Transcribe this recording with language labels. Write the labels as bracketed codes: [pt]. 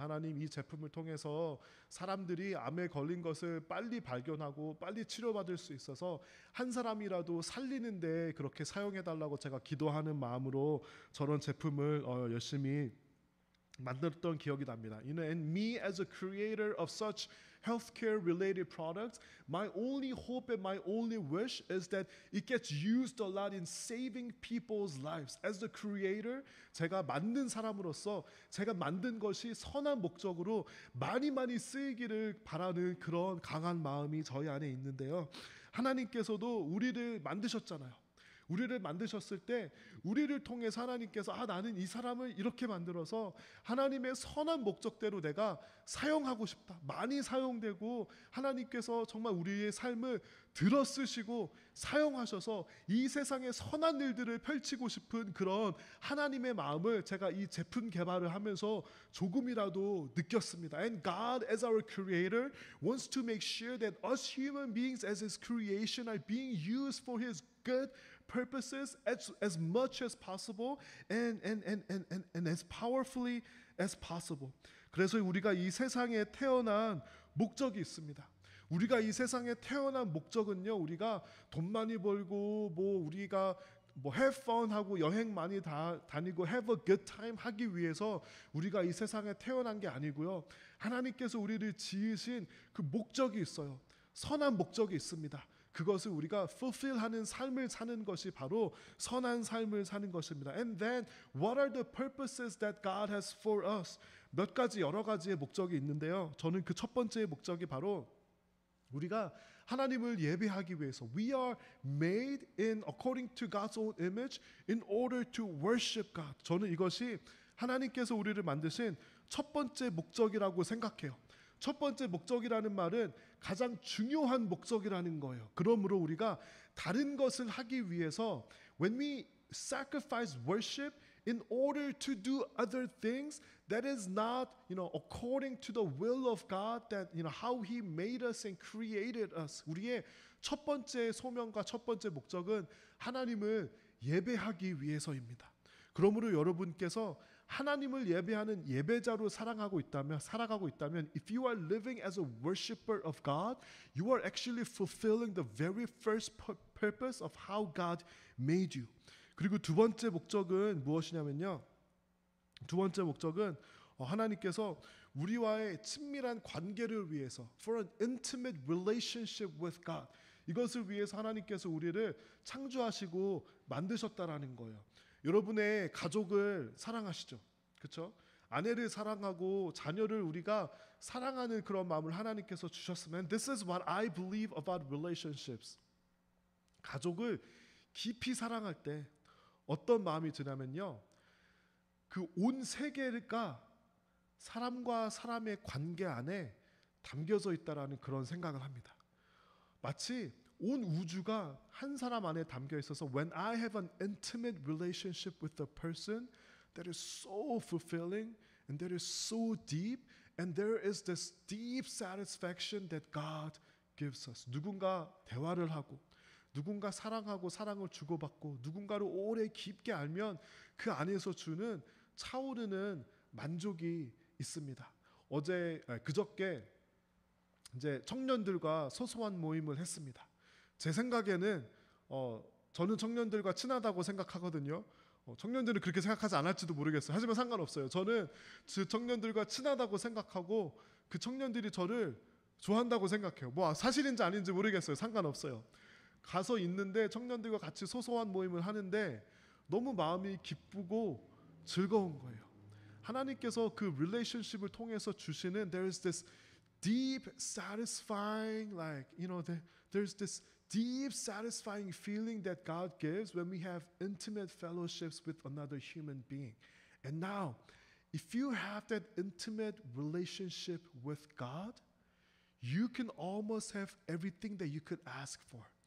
[ko] 하나님, 이 제품을 통해서 사람들이 암에 걸린 것을 빨리 발견하고 빨리 치료받을 수 있어서 한 사람이라도 살리는데 그렇게 사용해달라고 제가 기도하는 마음으로 저런 제품을 열심히 만들었던 기억이 납니다. [en] And me as a creator of such healthcare related products, my only hope and my only wish is that it gets used a lot in saving people's lives. As the creator, [ko] 제가 만든 사람으로서 제가 만든 것이 선한 목적으로 많이 쓰이기를 바라는 그런 강한 마음이 저희 안에 있는데요. 하나님께서도 우리를 만드셨잖아요. 우리를 만드셨을 때 우리를 통해서 하나님께서 나는 이 사람을 이렇게 만들어서 하나님의 선한 목적대로 내가 사용하고 싶다. 많이 사용되고 하나님께서 정말 우리의 삶을 들어쓰시고 사용하셔서 이 세상에 선한 일들을 펼치고 싶은 그런 하나님의 마음을 제가 이 제품 개발을 하면서 조금이라도 느꼈습니다. [en] And God as our creator wants to make sure that us human beings as his creation are being used for his good purposes as much as possible and as powerfully as possible. [ko] 그래서 우리가 이 세상에 태어난 목적이 있습니다. 우리가 이 세상에 태어난 목적은요, 우리가 돈 많이 벌고 우리가 [en] have fun [ko] 하고 여행 많이 다니고 [en] have a good time [ko] 하기 위해서 우리가 이 세상에 태어난 게 아니고요. 하나님께서 우리를 지으신 그 목적이 있어요. 선한 목적이 있습니다. 그것을 우리가 fulfill하는 삶을 사는 것이 바로 선한 삶을 사는 것입니다. [en] And then what are the purposes that God has for us? [ko] 몇 가지 여러 가지의 목적이 있는데요. 저는 그 첫 번째 목적이 바로 우리가 하나님을 예배하기 위해서 [en] we are made in according to God's own image in order to worship God. [ko] 저는 이것이 하나님께서 우리를 만드신 첫 번째 목적이라고 생각해요. 첫 번째 목적이라는 말은 가장 중요한 목적이라는 거예요. 그러므로 우리가 다른 것을 하기 위해서 [en] when we sacrifice worship in order to do other things that is not, according to the will of God, that how He made us and created us. [ko] 우리의 첫 번째 소명과 첫 번째 목적은 하나님을 예배하기 위해서입니다. 그러므로 여러분께서 하나님을 예배하는 예배자로 살아가고 있다면, [en] if you are living as a worshiper of God, you are actually fulfilling the very first purpose of how God made you. [ko] 그리고 두 번째 목적은 무엇이냐면요. 두 번째 목적은 하나님께서 우리와의 친밀한 관계를 위해서 [en] for an intimate relationship with God. [ko] 이것을 위해서 하나님께서 우리를 창조하시고 만드셨다라는 거예요. 여러분의 가족을 사랑하시죠. 그렇죠? 아내를 사랑하고 자녀를 우리가 사랑하는 그런 마음을 하나님께서 주셨으면 [en] this is what I believe about relationships. [ko] 가족을 깊이 사랑할 때 어떤 마음이 드냐면요. 그 온 세계가 사람과 사람의 관계 안에 담겨져 있다라는 그런 생각을 합니다. 마치 온 우주가 한 사람 안에 담겨 있어서 [en] when I have an intimate relationship with a person that is so fulfilling and that is so deep and there is this deep satisfaction that God gives us. [ko] 누군가 대화를 하고 누군가 사랑하고 사랑을 주고받고 누군가를 오래 깊게 알면 그 안에서 주는 차오르는 만족이 있습니다. 그저께 이제 청년들과 소소한 모임을 했습니다. 제 생각에는 저는 청년들과 친하다고 생각하거든요. 청년들은 그렇게 생각하지 않을지도 모르겠어요. 하지만 상관없어요. 저는 그 청년들과 친하다고 생각하고 그 청년들이 저를 좋아한다고 생각해요. 사실인지 아닌지 모르겠어요. 상관없어요. 가서 있는데 청년들과 같이 소소한 모임을 하는데 너무 마음이 기쁘고 즐거운 거예요. 하나님께서 그 relationship을 통해서 주시는 [en] there's this deep satisfying there's this deep satisfying feeling that God gives when we have intimate fellowships with another human being. And now, if you have that intimate relationship with God, you can almost have everything that you could ask for.